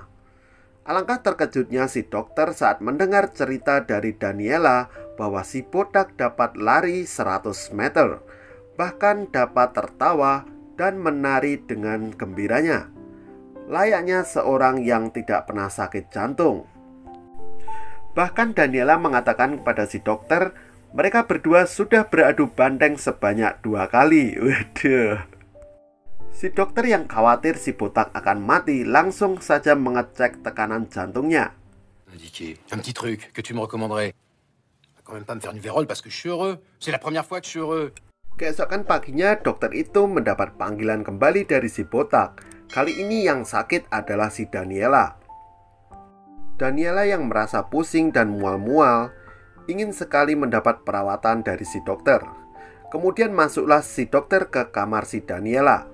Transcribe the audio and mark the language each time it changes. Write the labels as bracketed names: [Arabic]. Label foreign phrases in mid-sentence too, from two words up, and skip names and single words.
[Indonesian] Alangkah terkejutnya si dokter saat mendengar cerita dari Daniela bahwa si botak dapat lari 100 meter, bahkan dapat tertawa dan menari dengan gembiranya, layaknya seorang yang tidak pernah sakit jantung. Bahkan Daniela mengatakan kepada si dokter, mereka berdua sudah beradu banteng sebanyak 2 kali. Waduh. Si dokter yang khawatir si botak akan mati langsung saja mengecek tekanan jantungnya. [French] Indiqué, un petit truc que tu me recommanderais. Quand même pas me faire une vérole parce que je suis heureux. C'est la première fois que je suis heureux. [Indonesian] Keesokan paginya dokter itu mendapat panggilan kembali dari si botak. Kali ini yang sakit adalah si Daniela. Daniela yang merasa pusing dan mual-mual ingin sekali mendapat perawatan dari si dokter. Kemudian masuklah si dokter ke kamar si Daniela.